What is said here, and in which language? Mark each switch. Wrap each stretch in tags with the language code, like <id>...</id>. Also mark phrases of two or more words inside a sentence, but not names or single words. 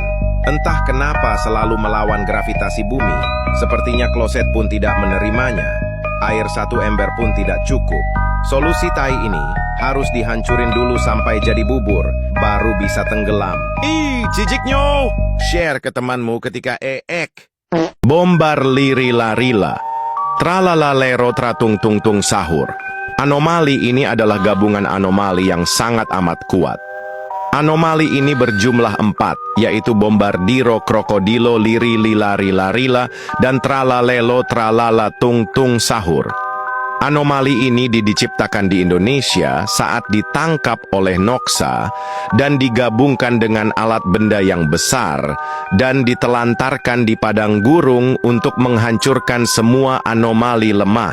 <id>Entah kenapa selalu melawan gravitasi bumi. Sepertinya kloset pun tidak menerimanya. Air 1 ember pun tidak cukup. Solusi tai ini harus dihancurin dulu sampai jadi bubur, baru bisa tenggelam. Ih, ciciknyo! Share ke temanmu ketika Bombar lirila-rila. Tralalalero tratung tung tung sahur. Anomali ini adalah gabungan anomali yang sangat amat kuat. Anomali ini berjumlah 4, yaitu Bombardiro, Krokodilo, Liri, Lila, Rila, Rila, dan Tralalelo, Tralala, Tung Tung Sahur. Anomali ini diciptakan di Indonesia saat ditangkap oleh Noxa dan digabungkan dengan alat benda yang besar dan ditelantarkan di padang gurun untuk menghancurkan semua anomali lemah.</id>